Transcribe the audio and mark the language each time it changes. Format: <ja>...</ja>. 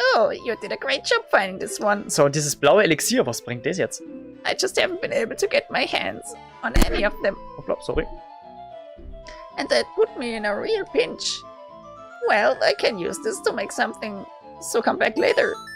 <en>Oh, you did a great job finding this one.</en> <de>So, dieses blaue Elixier, was bringt das jetzt?</de> <en>I just haven't been able to get my hands on any of them.</en> <de>Hoppla, sorry.</de> <en>And that put me in a real pinch. Well, I can use this to make something, so come back later.</en>